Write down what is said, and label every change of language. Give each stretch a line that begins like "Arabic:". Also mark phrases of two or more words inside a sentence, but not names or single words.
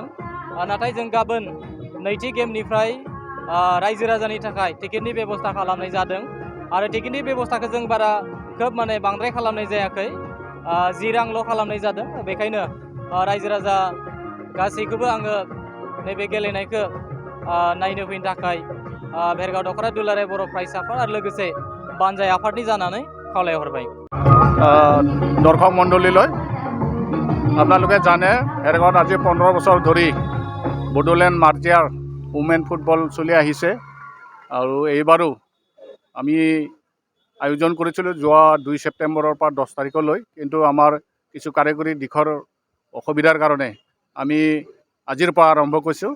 Bodo: नाथाय जों गाबोन नैथि गेमनिफ्राय रायजो राजानि थाखाय टिकेटनि बेबस्था खालामनाय जादों आरो टिकेटनि बेबस्थाखौ जों बारा खोब माने बांद्राय खालामनाय जायाखै, 10 रांल' खालामनाय जादों। बेखायनो रायजो राजा गासैखौबो आङो नैबे गेलेनायखौ नायनो फैनो थाखाय भेरगाव दख'रा दुलाराय बर' फरायसा आफाद आरो लोगोसे बानजाय आफादनि जानानै खावलायहरबाय।
Assamese: দৰ্শক মণ্ডলীলৈ আপোনালোকে জানে ভেৰগাঁৱত আজি 15 বছৰ ধৰি বড়োলেণ্ড মাৰ্জিয়াৰ উমেন ফুটবল চলি আহিছে আৰু এইবাৰো আমি আয়োজন কৰিছিলোঁ যোৱা 2 ছেপ্টেম্বৰৰ পৰা 10 তাৰিখলৈ, কিন্তু আমাৰ কিছু কাৰিকৰী দিশৰ অসুবিধাৰ কাৰণে আমি আজিৰ পৰা আৰম্ভ কৰিছোঁ।